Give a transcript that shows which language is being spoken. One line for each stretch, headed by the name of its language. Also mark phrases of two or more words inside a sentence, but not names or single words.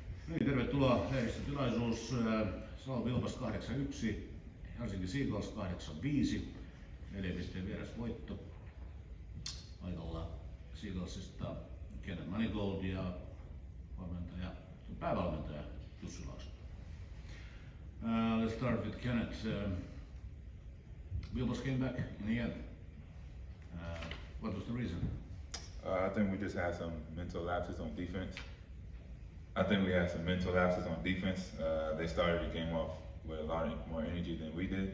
Finnish: Niin, tervetuloa lehdistötilaisuus. Salo Vilpas 81, Helsinki Seagulls 85. 4 pisteen vierasvoitto. Paikalla Seagullsista Kenneth Manigault ja päävalmentaja Jussi Laaksonen.
English: Let's start with Kenneth. Vilpas came back in the end. What was the reason? I think we just had some mental lapses on defense. They started the game off with a lot more energy than we did.